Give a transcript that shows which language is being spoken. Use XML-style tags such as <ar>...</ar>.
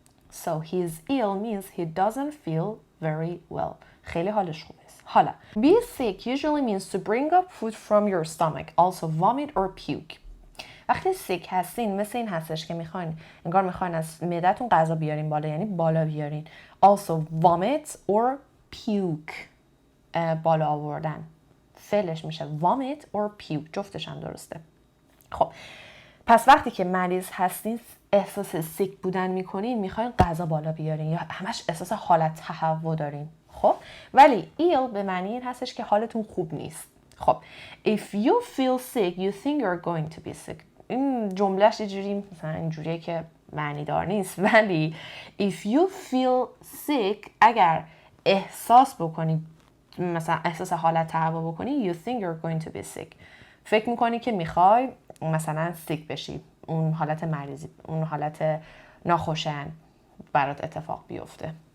<en>So he is ill means he doesn't feel very well.</en> <fa>خیلی حالش خوب نیست.</fa> <en>حالا be sick usually means to bring up food from your stomach, also vomit or puke.</en> <fa>وقتی sick هستین مثل این هستش که انگار میخواین از معدتون غذا بیارین بالا، یعنی بالا بیارین.</fa> <en>Also vomit or puke.</en> <fa>بالا آوردن. فعلش میشه</fa> <en>vomit or puke.</en> <fa>جفتش هم درسته. خب پس وقتی که مریض هستین احساس سیک بودن میکنین، میخواین غذا بالا بیارین یا همش احساس حالت تهوع دارین. خب ولی ill به معنی این هستش که حالتون خوب نیست.</fa> <en>خب if you feel sick you think you're going to be sick.</en> <fa>این جملهش اینجوری مثلا اینجوریه که معنی دار نیست، ولی</fa> <en>if you feel sick</en> <fa>اگر احساس بکنی مثلا احساس حالت تهوع بکنی</fa> <en>you think you're going to be sick.</en> <fa>فکر میکنی که میخوای مثلا سیک بشی، اون حالت مریضی، اون حالت ناخوشایند برات اتفاق بیفته.</fa>